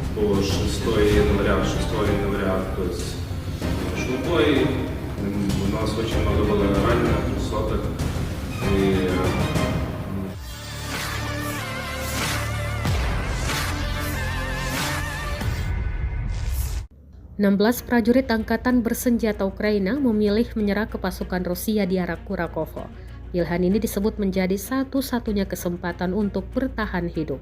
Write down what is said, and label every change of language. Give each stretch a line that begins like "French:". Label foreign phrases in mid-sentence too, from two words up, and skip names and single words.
Russian: по 6 января, то есть шел бой, у нас очень много было раненых, соток, и
Indonesian: Prajurit Angkatan Bersenjata Ukraina memilih menyerah ke pasukan Rusia di arah Kurakovo. Pilihan ini disebut menjadi satu-satunya kesempatan untuk bertahan hidup.